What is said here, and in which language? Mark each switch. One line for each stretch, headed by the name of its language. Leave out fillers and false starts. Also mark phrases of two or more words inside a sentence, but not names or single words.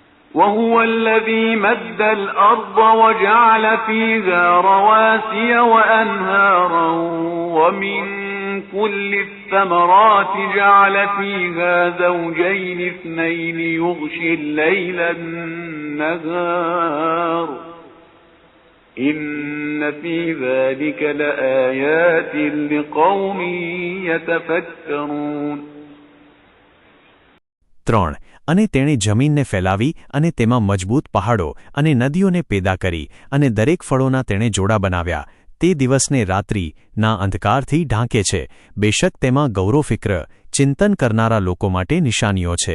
Arabic: وهو الذي مد الأرض وجعل فيها رواسي وأنهارا ومن كل الثمرات جعل فيها زوجين اثنين يغشي الليل النهار إن في ذلك لآيات لقوم يتفكرون. 3.
Gujarati: અને તેણે જમીનને ફેલાવી અને તેમાં મજબૂત પહાડો અને નદીઓને પેદા કરી અને દરેક ફળોના તેણે જોડા બનાવ્યા. તે દિવસને રાત્રિના અંધકારથી ઢાંકે છે. બેશક તેમાં ગૌરવફિક્ર ચિંતન કરનારા લોકો માટે નિશાનીઓ છે.